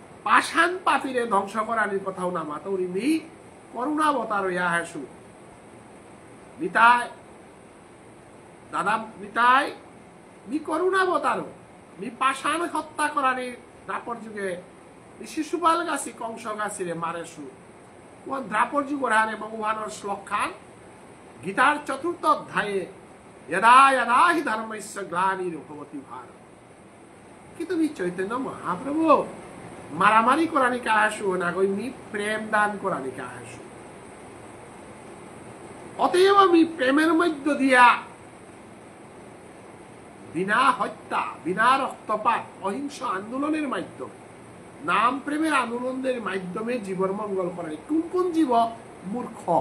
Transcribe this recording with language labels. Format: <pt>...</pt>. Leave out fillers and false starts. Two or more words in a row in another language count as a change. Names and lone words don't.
<bpy>পাষাণ পাপিরে ধ্বংস করার কথাও না মাতৌরি মি করুণাবতার হইয়া হাসু নিতাই দাদা নিতাই মি করুণাবতার মি পাষাণ হত্যা করানি দ্রাপর যুগে শিশুপাল গাছি কংস গাছিরে মারেসু ওয়ান দ্রাপর যুগের হারে ভগবানের শ্লোক খান গীতার চতুর্থ অধ্যায়ে</bpy> <sa>यदा यदा हि धर्मस्य ग्लानिर्भवति भारत</sa> <bpy>কিন্তু মি চৈতন্য মহাপ্রভু মারামারি করানি কা হাসু না কই মি প্রেম দান করানি কা হাসু অতএব মি প্রেমের মধ্য দিয়া বিনা হত্যা বিনা রক্তপাত অহিংস আন্দোলনের মাধ্যমে নাম প্রেমের আন্দোলনের মাধ্যমে জীবন মঙ্গল করানি কোন কোন জীব মূর্খ</bpy>